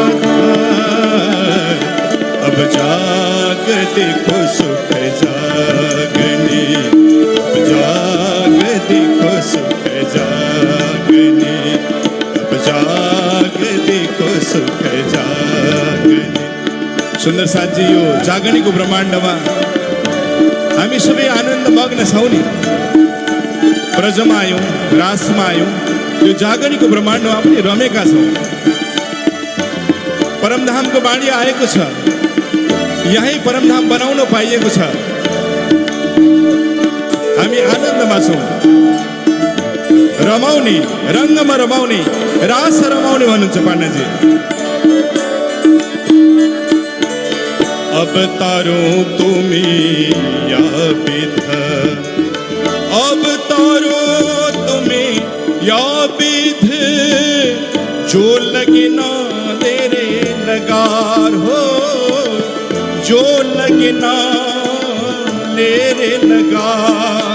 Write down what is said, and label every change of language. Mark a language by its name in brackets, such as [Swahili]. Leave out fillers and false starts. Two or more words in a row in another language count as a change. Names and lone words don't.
[Hindi] अब जाग देखो सुख जागनी, अब जाग देखो सुख जागनी, अब जाग देखो सुख जागनी। [Nepali] सुंदर साथी यो जागनी को ब्रह्मांडमा हामी सबै आनन्द मग्न छौँ नि। ब्रजमा आयौँ, रासमा आयौँ, यो जागनीको ब्रह्माण्डमा पनि रमेका छौँ। परमधामको बाणी आएको छ, यही परमधाम बनाउन पाइएको छ। हामी आनन्दमा छौँ, रमाउने, रङ्गमा रमाउने, रास रमाउने भन्नुहुन्छ पाण्डाजी। [Hindi] अब तारो तुमी या विध, अब तारो तुम्हें या विध। जो लगे ना तेरे नगार हो, जो लगे ना तेरे नगार।